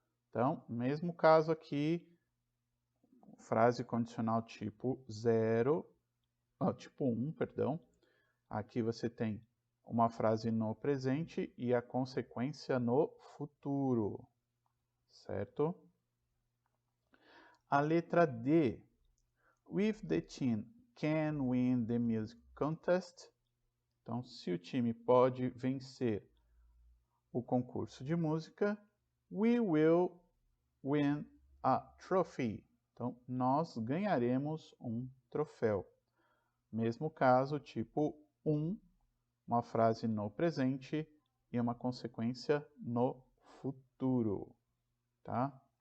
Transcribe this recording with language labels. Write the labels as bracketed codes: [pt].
[pt] Então, mesmo caso aqui, frase condicional tipo 0, tipo 1, perdão. Aqui você tem uma frase no presente e a consequência no futuro, certo? A letra D. [en] If the team can win the music contest. [pt] Então, se o time pode vencer o concurso de música, [en] we will win a trophy. [pt] Então, nós ganharemos um troféu. Mesmo caso, tipo uma frase no presente e uma consequência no futuro, tá?